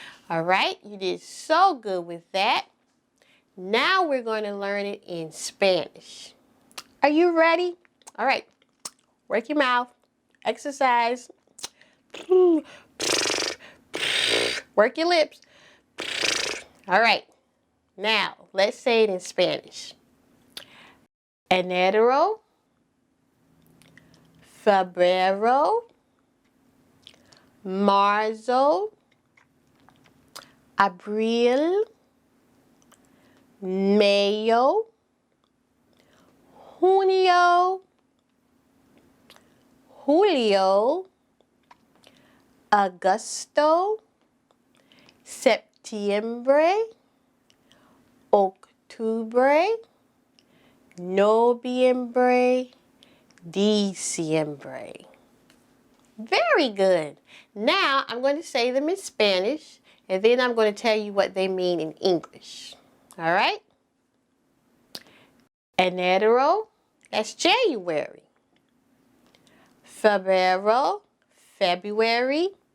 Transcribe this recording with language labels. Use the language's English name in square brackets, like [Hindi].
[English] All right, you did so good with that. Now we're going to learn it in Spanish. Are you ready? All right, work your mouth, exercise, work your lips. All right, now let's say it in Spanish. [Spanish] Enero, febrero, marzo, abril, mayo, junio, julio, agosto, septiembre, octubre, noviembre, diciembre. [English] Very good. Now I'm going to say them in Spanish, and then I'm going to tell you what they mean in English. All right? Enero, that's January. Febrero, February.